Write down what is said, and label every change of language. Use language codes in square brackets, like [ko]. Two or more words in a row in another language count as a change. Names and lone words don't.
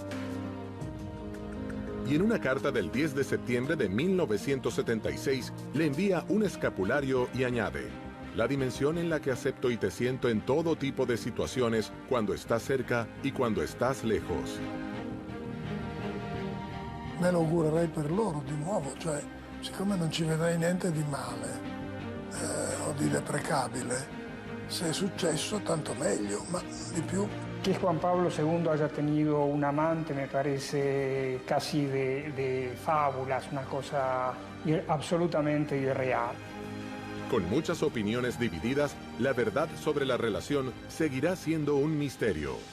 [es] Y en una carta del 10 de septiembre de 1976, le envía un escapulario y añade: «La dimensión en la que acepto y te siento en todo tipo de situaciones, cuando estás cerca y cuando estás lejos». [it] Me lo augurerei per loro di nuovo, cioè siccome non ci vedrei niente di male o di deprecabile, se è successo tanto meglio, ma di più. [es] Que Juan Pablo II haya tenido un amante me parece casi de fábulas, una cosa absolutamente irreal. Con muchas opiniones divididas, la verdad sobre la relación seguirá siendo un misterio.